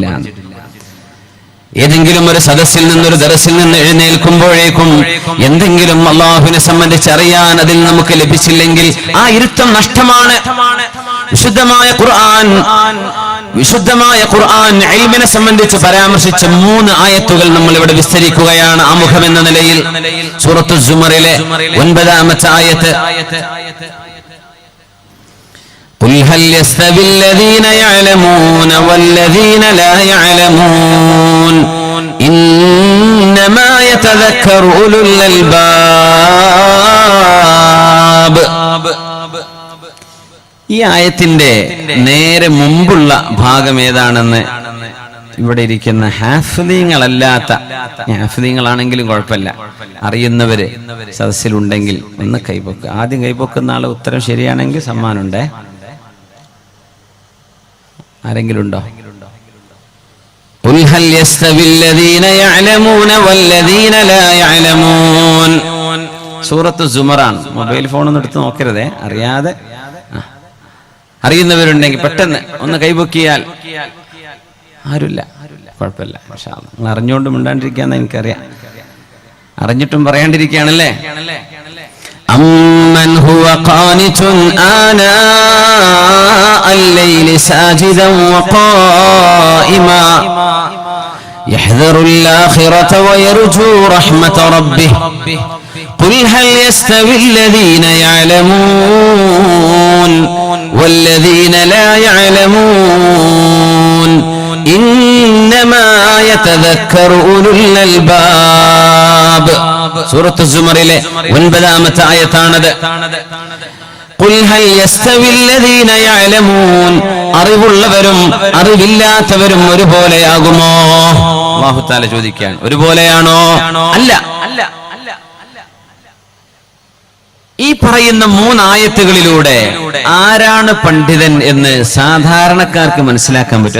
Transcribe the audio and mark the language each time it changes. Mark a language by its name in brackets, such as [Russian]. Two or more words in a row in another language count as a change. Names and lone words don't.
[Malayalam] ഏതെങ്കിലും ഒരു സദസ്സിൽ നിന്നൊരു ദർസിൽ നിന്ന് എഴുന്നേൽക്കുമ്പോഴേക്കും എന്തെങ്കിലും അല്ലാഹുവിനെ സംബന്ധിച്ച് അറിയാൻ അതിൽ നമുക്ക് ലഭിച്ചില്ലെങ്കിൽ ആ ഇരുത്തം നഷ്ടമാണ്. വിശുദ്ധമായ ഖുർആൻ ഇൽമിനെ സംബന്ധിച്ച് പരാമർശിച്ച 3 ആയത്തുകൾ നമ്മൾ ഇവിടെ വിസ്തരിക്കുകയാണ് ആമുഖം എന്ന നിലയിൽ. സൂറത്തു സുമറിലെ 9-ാമത്തെ ആയത്ത്, [Arabic] قل هل يستوي الذين يعلمون والذين لا يعلمون إنما يتذكر أولو الألباب. [Malayalam] ഈ ആയത്തിന്റെ നേരെ മുമ്പുള്ള ഭാഗം ഏതാണെന്ന് ഇവിടെ ഇരിക്കുന്ന ഹാഫിളീങ്ങളല്ലാത്ത, ഹാഫിളീങ്ങളാണെങ്കിലും കുഴപ്പമില്ല, അറിയുന്നവര് സദസ്സിലുണ്ടെങ്കിൽ ഒന്ന് കൈപൊക്ക്. ആദ്യം കൈപൊക്കുന്ന ആള് ഉത്തരം ശരിയാണെങ്കിൽ സമ്മാനമുണ്ടേ. ആരെങ്കിലും ഉണ്ടോ? [Arabic] قل هل يستوي الذين يعلمون والذين لا يعلمون. [Malayalam] സൂറത്തു സുമറാണ്. മൊബൈൽ ഫോൺ ഒന്നും എടുത്ത് നോക്കരുതേ, അറിയാതെ. അറിയുന്നവരുണ്ടെങ്കിൽ പെട്ടെന്ന് ഒന്ന് കൈപൊക്കിയാൽ. ആരുമില്ല, കുഴപ്പമില്ല. [Arabic] ما شاء الله. [Malayalam] നിങ്ങൾ അറിഞ്ഞുകൊണ്ട് മിണ്ടാണ്ടിരിക്കാന്ന് എനിക്കറിയാം, അറിഞ്ഞിട്ടും പറയാണ്ടിരിക്കുകയാണല്ലേ. [Arabic] أمن هو قانت آناء الليل ساجدا وقائما يحذر الآخرة ويرجو رحمة ربه قل هل يستوي الذين يعلمون والذين لا يعلمون إنما يتذكر أولو الألباب. [Malayalam] സൂറത്ത് സുമറിലെ 9-ാമത്തെ ആയത്താണത്. [Arabic] قل هل يستوي الذين يعلمون. [Malayalam] അറിവുള്ളവരും അറിവില്ലാത്തവരും ഒരുപോലെയാകുമോ? അല്ലാഹു തആല ചോദിക്കുകയാണ്, ഒരുപോലെയാണോ? അല്ല. ഈ പറയുന്ന 3 ആയത്തുകളിലൂടെ ആരാണ് പണ്ഡിതൻ എന്ന് സാധാരണക്കാർക്ക് മനസ്സിലാക്കാൻ പറ്റും.